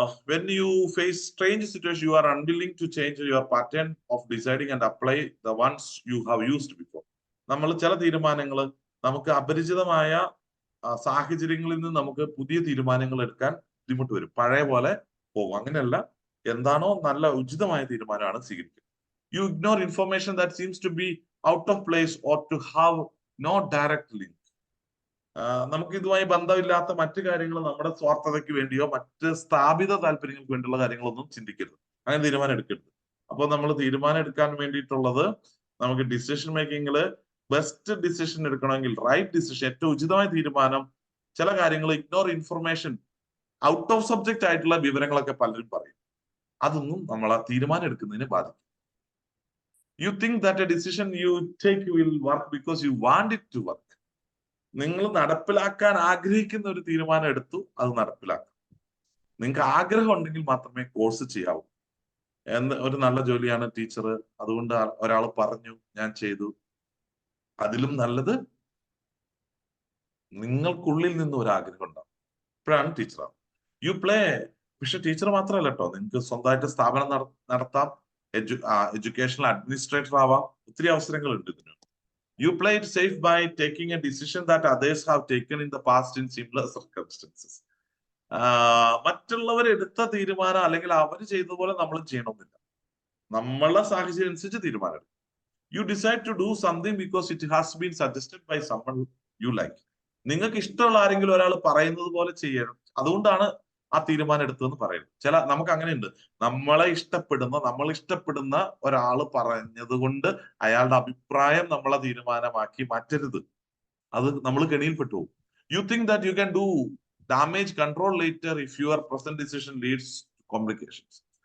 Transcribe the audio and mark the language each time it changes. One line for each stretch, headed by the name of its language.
English: When you face strange situation, you are unwilling to change your pattern of deciding and apply the ones you have used before.
Malayalam: നമ്മൾ ചില തീരുമാനങ്ങൾ നമുക്ക് അപരിചിതമായ സാഹചര്യങ്ങളിൽ നിന്ന് നമുക്ക് പുതിയ തീരുമാനങ്ങൾ എടുക്കാൻ ബുദ്ധിമുട്ട് വരും. പഴയ പോലെ പോകും. അങ്ങനെയല്ല, എന്താണോ നല്ല ഉചിതമായ തീരുമാനമാണ് സ്വീകരിക്കുക. You ignore information that seems to be out of place or to have no direct link. നമുക്ക് ഇതുമായി ബന്ധമില്ലാത്ത മറ്റു കാര്യങ്ങൾ നമ്മുടെ സ്വാർത്ഥതയ്ക്ക് വേണ്ടിയോ മറ്റ് സ്ഥാപിത താല്പര്യങ്ങൾക്ക് വേണ്ടിയുള്ള കാര്യങ്ങളൊന്നും ചിന്തിക്കരുത്. അങ്ങനെ തീരുമാനം എടുക്കരുത്. അപ്പോൾ നമ്മൾ തീരുമാനം എടുക്കാൻ വേണ്ടിയിട്ടുള്ളത്, നമുക്ക് ഡിസിഷൻ മേക്കിങ്ങില് ബെസ്റ്റ് ഡിസിഷൻ എടുക്കണമെങ്കിൽ, റൈറ്റ് ഡിസിഷൻ, ഏറ്റവും ഉചിതമായ തീരുമാനം, ചില കാര്യങ്ങൾ ignore information, out of subject ആയിട്ടുള്ള വിവരങ്ങളൊക്കെ പലരും പറയും. അതൊന്നും നമ്മൾ ആ തീരുമാനം എടുക്കുന്നതിനെ ബാധിക്കും.
English: You think that a decision you take will work because you want it to work.
Malayalam: നിങ്ങൾ നടപ്പിലാക്കാൻ ആഗ്രഹിക്കുന്ന ഒരു തീരുമാനം എടുത്തു, അത് നടപ്പിലാക്കാം. നിങ്ങൾക്ക് ആഗ്രഹം ഉണ്ടെങ്കിൽ മാത്രമേ കോഴ്സ് ചെയ്യാവൂ. ഒരു നല്ല ജോലിയാണ് ടീച്ചർ, അതുകൊണ്ട് ഒരാൾ പറഞ്ഞു ഞാൻ ചെയ്തു. അതിലും നല്ലത് നിങ്ങൾക്കുള്ളിൽ നിന്ന് ഒരു ആഗ്രഹം ഉണ്ടാവും, ഇപ്പോഴാണ് ടീച്ചറാണ്.
English: You play.
Malayalam: പക്ഷെ ടീച്ചർ മാത്രമല്ല കേട്ടോ, നിങ്ങൾക്ക് സ്വന്തമായിട്ട് സ്ഥാപനം നടത്താം, എഡ്യൂക്കേഷണൽ അഡ്മിനിസ്ട്രേറ്റർ ആവാം. ഒത്തിരി അവസരങ്ങളുണ്ട് ഇതിന്.
English: You play it safe by taking a decision that others have taken in the past in similar circumstances.
Malayalam: മറ്റുള്ളവർ എടുത്ത തീരുമാനം അല്ലെങ്കിൽ അവർ ചെയ്തതുപോലെ നമ്മൾ ചെയ്യണമെന്നില്ല. നമ്മളെ സാഹചര്യം അനുസരിച്ച് തീരുമാനം എടുക്കും.
English: You decide to do something because it has been suggested by someone you like.
Malayalam: നിങ്ങൾക്ക് ഇഷ്ടമുള്ള ആരെങ്കിലും ഒരാൾ പറയുന്നത് പോലെ ചെയ്യണം, അതുകൊണ്ടാണ് ആ തീരുമാനം എടുത്തതെന്ന് പറയുന്നത്. നമുക്ക് അങ്ങനെയുണ്ട്, നമ്മൾ ഇഷ്ടപ്പെടുന്ന ഒരാൾ പറഞ്ഞത് കൊണ്ട് അയാളുടെ അഭിപ്രായം നമ്മളെ തീരുമാനമാക്കി മാറ്റരുത്. അത് നമ്മൾ കെണിയിൽപ്പെട്ടു പോകും.
English: You think that you can do damage control later if your present decision leads complications.